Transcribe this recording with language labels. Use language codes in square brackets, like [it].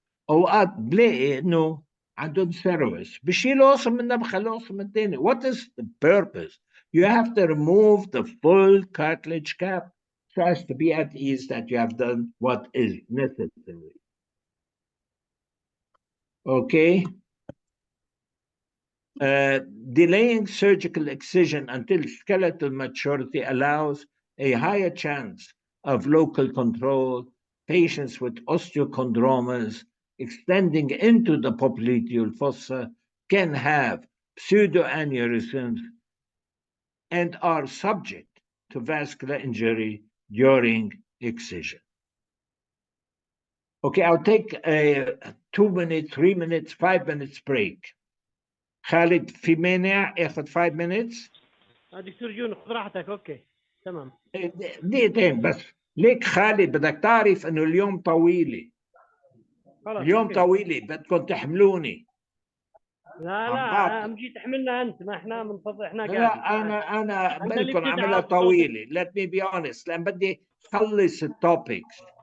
[ar] أوقات بلاقي إنه عندهم سيروس بشيلوا قسم منها بخلوا قسم الثاني. [en] What is the purpose? You have to remove the full cartilage cap so as to be at ease that you have done what is necessary. Okay? Delaying surgical excision until skeletal maturity allows a higher chance of local control. Patients with osteochondromas extending into the popliteal fossa can have pseudoaneurysms and are subject to vascular injury during excision. Okay, I'll take a 2 minute, 3 minutes, 5 minutes break. [ar] خالد في مانع اخذ 5 minutes؟ دكتور جون خذ راحتك. اوكي تمام. دقيقتين بس. ليك خالد بدك تعرف انه اليوم طويله. اليوم أوكي. طويله بدكم تحملوني. لا اهم شيء تحملنا انت، ما احنا منفضل احنا قاعدين. لا انا بقول عملها طويله. [en] Let me be honest [ar] لان بدي خلص التوبكس.